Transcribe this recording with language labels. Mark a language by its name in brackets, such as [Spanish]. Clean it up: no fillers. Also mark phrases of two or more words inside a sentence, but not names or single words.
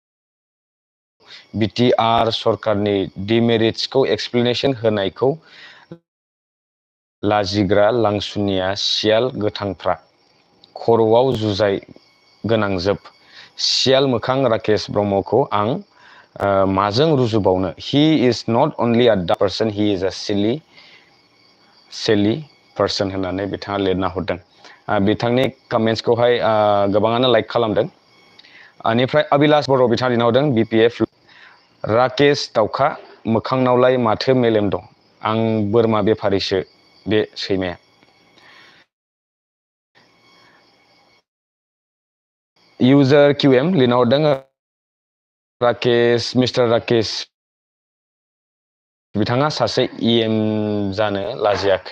[Bodo] BTR सरकारनि डिमेरिट्सखौ एक्सप्लेनेसन होनायखौ लाजिग्रा लांसुनिया सियाल गोथांफ्रा खर'आव जुजाय गोनांजोब सियाल मोखां राकेश ब्रह्मखौ आं माजों रुजुबावनो [English] he is not only a dumb person he is a silly person [Bodo] होननानै बिथाङा लिरना हरदों बिथांनि कमेन्ट्सखौहाय गोबाङानो लाइक खालामदों बेनिफ्राय अभिलाष बर' बिथाङा लिरना हरदों BPF राकेश दाउखा मोखांनावलाय माथो मेलेम दं आं बोरमा बेफारिसो बे सैमाया इउजार QM लिरना हरदों राकेश मिस्टार राकेश बिथाङा सासे EM जानो लाजियाखै